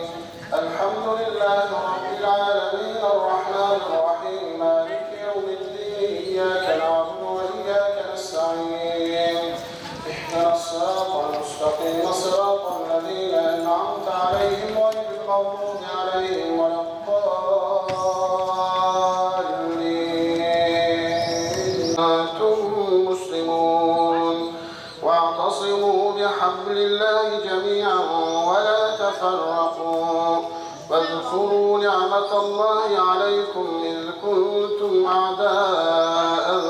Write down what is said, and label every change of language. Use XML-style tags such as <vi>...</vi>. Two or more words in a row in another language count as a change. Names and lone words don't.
<ar>الحمد لله رب العالمين. الرحمن الرحيم. مالك يوم الدين. إياك نعبد وإياك نستعين. اهدنا الصراط المستقيم. صراط الذين أنعمت عليهم غير المغضوب عليهم واعتصموا بحبل الله جميعا ولا تفرقوا واذكروا نعمة الله عليكم إذ كنتم أعداء</ar>